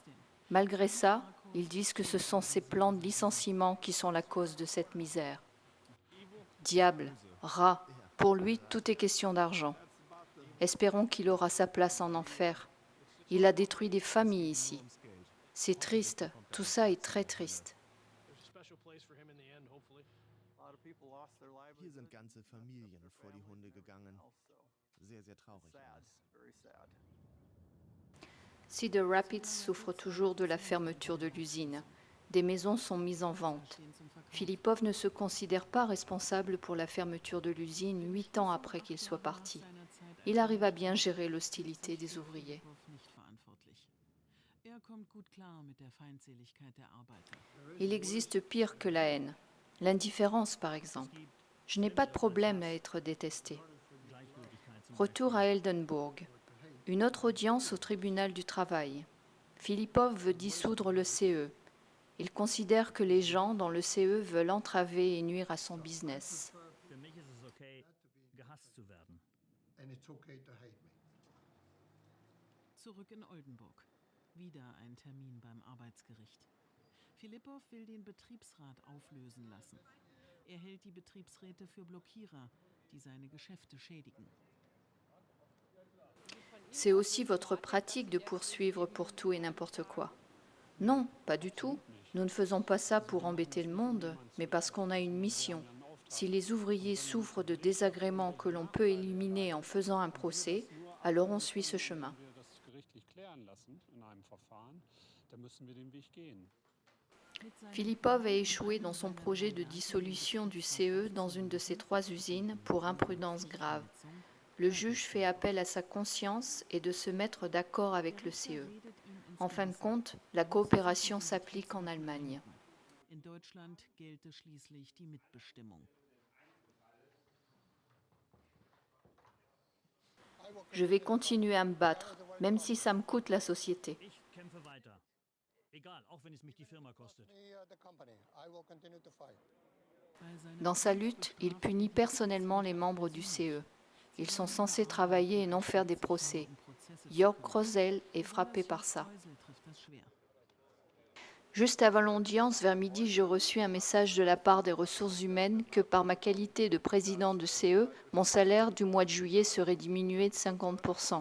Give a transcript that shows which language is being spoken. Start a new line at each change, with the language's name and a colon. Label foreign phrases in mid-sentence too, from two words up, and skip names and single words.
French: Malgré ça, ils disent que ce sont ces plans de licenciement qui sont la cause de cette misère. Diable, rat, pour lui, tout est question d'argent. Espérons qu'il aura sa place en enfer. Il a détruit des familles ici. C'est triste, tout ça est très triste.
German: Hier sind ganze Familien vor die Hunde gegangen. Sehr, sehr traurig.
French: Cedar Rapids souffre toujours de la fermeture de l'usine. Des maisons sont mises en vente. Filipov ne se considère pas responsable pour la fermeture de l'usine 8 ans après qu'il soit parti. Il arrive à bien gérer l'hostilité des ouvriers. Il existe pire que la haine. L'indifférence, par exemple. Je n'ai pas de problème à être détesté. Retour à Eldenburg. Une autre audience au tribunal du travail. Filipov veut dissoudre le CE. Il considère que les gens dans le CE veulent entraver et nuire à son business.
German: Zurück in Oldenburg. Wieder ein Termin beim Arbeitsgericht. Filipov will den Betriebsrat auflösen lassen. Er hält die Betriebsräte für Blockierer, die seine Geschäfte schädigen.
French: C'est aussi votre pratique de poursuivre pour tout et n'importe quoi. Non, pas du tout. Nous ne faisons pas ça pour embêter le monde, mais parce qu'on a une mission. Si les ouvriers souffrent de désagréments que l'on peut éliminer en faisant un procès, alors on suit ce chemin. Filipov a échoué dans son projet de dissolution du CE dans une de ses 3 usines pour imprudence grave. Le juge fait appel à sa conscience et de se mettre d'accord avec le CE. En fin de compte, la coopération s'applique en Allemagne.
German: In Deutschland gelte schließlich die Mitbestimmung.
French: Je vais continuer à me battre, même si ça me coûte la société.
German: Egal, auch wenn es mich die Firma kostet.
English: The company. I will continue to fight.
French: Dans sa lutte, il punit personnellement les membres du CE. Ils sont censés travailler et non faire des procès. Jörg Rosel est frappé par ça. Juste avant l'audience, vers midi, j'ai reçu un message de la part des ressources humaines que par ma qualité de président de CE, mon salaire du mois de juillet serait diminué de 50%.